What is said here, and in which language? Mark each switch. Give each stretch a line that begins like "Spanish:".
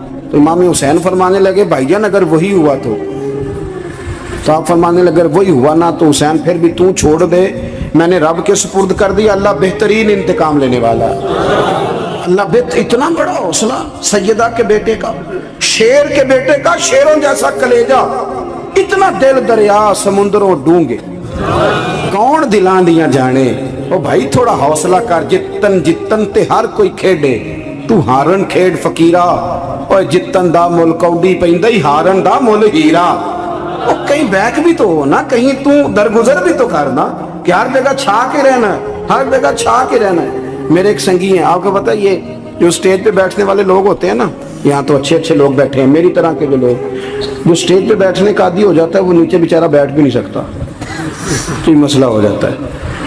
Urdu: تو امام حسین فرمانے لگے بھائی جان اگر وہی ہوا تو آپ فرمانے لگے اگر وہی ہوا نا تو حسین پھر بھی تو چھوڑ دے، میں نے رب کے سپرد کر دیا، اللہ بہترین انتقام لینے والا ہے۔ اللہ اتنا بڑا حوصلہ سیدہ کے بیٹے کا، شیر کے بیٹے کا، شیروں جیسا کلیجہ، اتنا
Punjabi: دل دریا سمندروں ڈونگے، کون دلان دیاں جانے،
Urdu: او بھائی تھوڑا حوصلہ کر,
Punjabi: جتن جتن تے ہر کوئی کھیڈے, تو ہارن کھیڈ فقیرا, او جتن دا مل کوڈی پیندا ہی ہارن دا مل ہیرا.
Urdu: او کہیں بیک بھی تو ہو نا, کہیں تو درگزر بھی تو کرنا کہ ہر جگہ چھا کے رہنا ہے, ہر جگہ چھا کے رہنا ہے. میرے ایک سنگی ہیں, آپ کو پتہ یہ جو اسٹیج پہ بیٹھنے والے لوگ ہوتے ہیں نا, یہاں تو اچھے اچھے لوگ بیٹھے ہیں میری طرح کے جو لوگ, جو اسٹیج پہ بیٹھنے کا عادی ہو جاتا ہے وہ نیچے بیچارہ بیٹھ بھی نہیں سکتا, تو یہ مسئلہ ہو جاتا ہے.